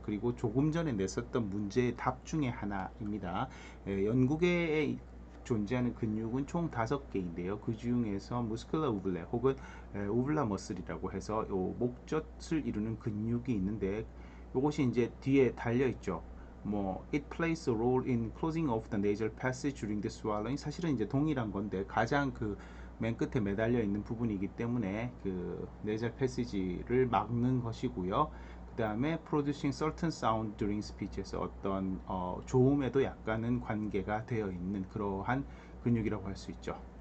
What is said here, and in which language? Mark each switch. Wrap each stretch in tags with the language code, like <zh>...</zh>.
<ko>그리고 조금 전에 냈었던 문제의 답 중에 하나입니다. 연구개에 존재하는 근육은 총 5개인데요. 그 중에서 무스쿨라 우블레 혹은 우블라 머슬이라고 해서 요 목젖을 이루는 근육이 있는데 이것이 이제 뒤에 달려 있죠.</ko> <en>뭐 it plays a role in closing off the nasal passage during the swallowing.</en> <ko>사실은 이제 동일한 건데 가장 그 맨 끝에 매달려 있는 부분이기 때문에 그 nasal passage를 막는 것이고요. 그 다음에</ko> <en>producing certain sound during speech</en> <ko>에서 어떤 조음에도 약간은 관계가 되어 있는 그러한 근육이라고 할 수 있죠.</ko>